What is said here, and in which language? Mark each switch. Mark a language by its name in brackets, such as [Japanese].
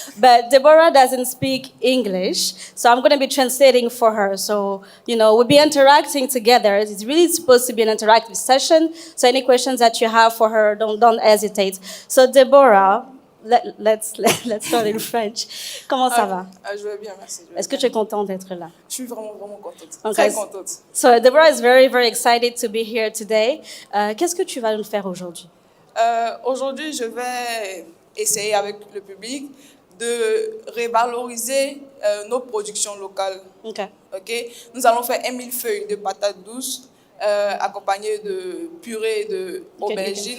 [English] But Deborah doesn't speak English, so I'm going to be translating for her. So, we'll be interacting together. It's really supposed to be an interactive session. So any questions that you have for her, don't hesitate. So Deborah, let's start in French. [French] Comment ça va? Je vais bien, merci. Est-ce que tu es contente d'être là? Je suis vraiment, vraiment contente. [English] Okay. [French] Très contente. [English] So Deborah is very, very excited to be here today. [French] Qu'est-ce que tu vas nous faire aujourd'hui? Aujourd'hui, je vais essayer avec le public de revaloriser nos productions locales. [English] Okay. Okay? [French] Nous allons faire un millefeuille de patates douces accompagné de purée de aubergine.